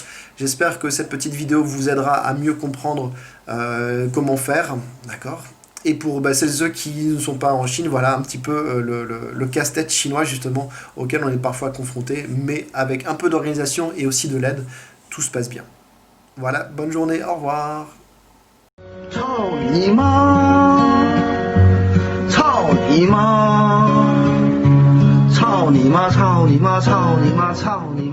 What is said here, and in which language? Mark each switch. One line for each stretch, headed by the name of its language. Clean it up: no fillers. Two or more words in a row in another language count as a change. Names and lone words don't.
French: J'espère que cette petite vidéo vous aidera à mieux comprendre comment faire, d'accord ? Et pour celles et ceux qui ne sont pas en Chine, voilà un petit peu le casse-tête chinois justement auquel on est parfois confronté, mais avec un peu d'organisation et aussi de l'aide, tout se passe bien. Voilà, bonne journée, au revoir.
Chinese: 操你妈！操你妈！操你妈！操你妈！操你妈！操你妈！